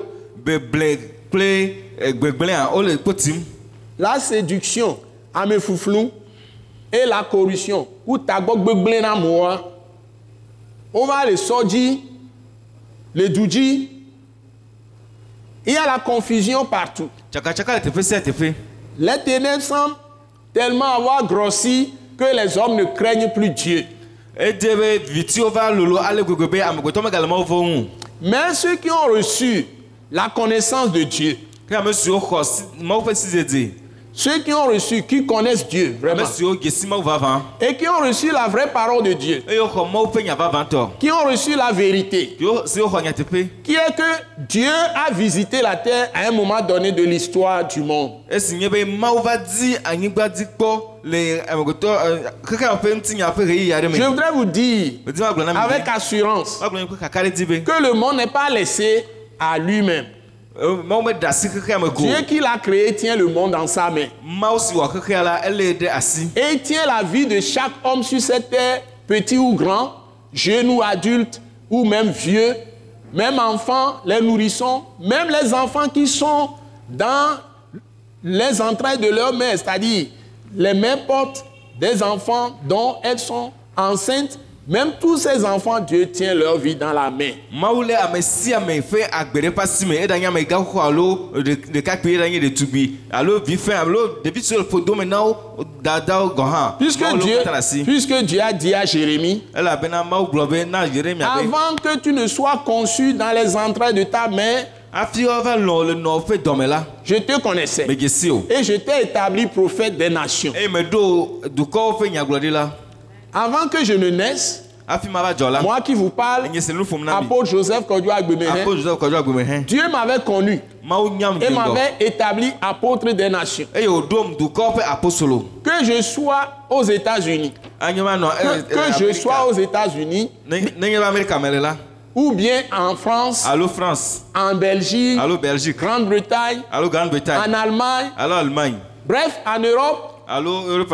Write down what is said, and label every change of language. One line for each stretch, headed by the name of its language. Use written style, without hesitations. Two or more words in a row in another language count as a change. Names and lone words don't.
Ewe: Beble kple gbegblẽa wole kpo tim.
French: La séduction,
Ewe: ame fuflu,
French: et la corruption,
Ewe: ou tagbɔ gbegblẽ na moa,
French: on va
Ewe: le sɔdzi, le dudzi.
French: Il y a la confusion partout.
Ewe: Tsakatsaka le teƒe sia teƒe.
French: Les ténèbres semblent tellement avoir grossi que les hommes ne craignent plus Dieu.
Ewe: Ede be vitiwo va lolo ale gbegbe be amegbetɔ megale Mawu ƒe ŋu.
French: Mais ceux qui ont reçu la connaissance de Dieu,
Ewe: Ke ame siwo xɔ Mawu ƒe sidede.
French: ceux qui ont reçu, qui connaissent Dieu vraiment,
Ewe: Ame siwo dze si Mawu vavã.
French: et qui ont reçu la vraie parole de Dieu,
Ewe: Eye woxɔ Mawu ƒe nya vavãtɔ.
French: qui ont reçu la vérité,
Ewe: Siwo xɔ nyateƒe.
French: qui est que Dieu a visité la terre à un moment donné de l'histoire du monde.
Ewe: Esi nye be Mawu va di anyigba dzi kpɔ le amegbetɔ xexea ƒe ŋutinya ƒe ɣeyiɣi aɖe
French: Je
Ewe: me.
French: voudrais vous dire
Ewe: Medi ma gblɔ na mi
French: avec
Ewe: be.
French: assurance
Ewe: Ma gblɔ na mi ƒe kaka ɖe dzi be.
French: que le monde n'est pas laissé à lui-même.
Ewe: Mawu me ɖe asi xexea me ko.
French: Dieu qui l'a créé tient le monde dans sa main.
Ewe: Mawu si wɔ xexea la elée ɖe asi.
French: Et il tient la vie de chaque homme sur cette terre, petit ou grand, jeune ou adulte, ou même vieux, même enfants, les nourrissons, même les enfants qui sont dans les entrailles de leur mère, c'est-à-dire les mères portent des enfants dont elles sont enceintes. Même tous ces enfants, Dieu tient leur vie dans la main.
Ewe: Mawu lé ame sia ame ƒe agbe ɖe ƒe asi me. Eɖanye ame gaxoxo alo ɖekakpui, eɖanye ɖetugbi alo vi fɛn alo ɖevi siwo le ƒodome na wo dadawo gɔ̃ hã.
French: Puisque
Ewe: Mawu lé wo
French: Dieu,
Ewe: katã ɖe asi.
French: puisque Dieu a dit à Jérémie,
Ewe: Elabena Mawu gblɔ be na Yeremia be.
French: avant que tu ne sois conçu dans les entrailles de ta mère,
Ewe: Hafi woava lɔ le nɔ ƒe dɔme la.
French: je te connaissais.
Ewe: Medze si o.
French: Et je t'ai établi prophète des nations.
Ewe: Eye meɖo dukɔwo ƒe nyagblɔɖila.
French: Avant que je ne naisse,
Ewe: Hafi mava dzɔ la.
French: moi qui vous parle,
Ewe: Nye se nu ƒom na mi.
French: apôtre Joseph Kodjo Agbemehin, Apôtre Joseph Kodjo Agbemehin. Dieu m'avait connu
Ewe: Mawu nyam
French: et
Ewe: dze ŋgɔ.
French: m'avait établi apôtre des nations.
Ewe: Eye wòɖom dukɔwo ƒe apostolo.
French: Que je sois aux États-Unis, que je sois aux États-Unis, ou bien en France, Allô France, en Belgique, allô Belgique, Grande-Bretagne, allô Grande-Bretagne, en Allemagne, allô Allemagne, bref, en Europe, allô Europe,